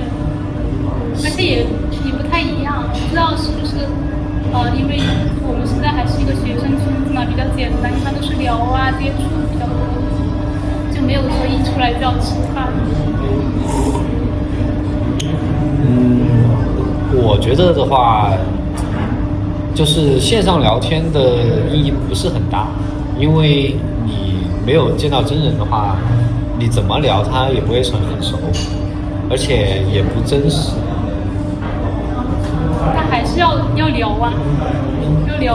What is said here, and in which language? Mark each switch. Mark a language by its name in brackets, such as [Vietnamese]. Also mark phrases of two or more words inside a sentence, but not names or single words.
[Chinese] 而且也不太一樣，不知道是不是因為我們現在還是一個學生村子嘛，比較簡單，一般都是聊啊接觸比較多，就沒有說一出來就要吃飯。我覺得的話，就是線上聊天的意義不是很大，因為你沒有見到真人的話，你怎麼聊他也不會成很熟，而且也不真實。但還是要聊啊，要聊。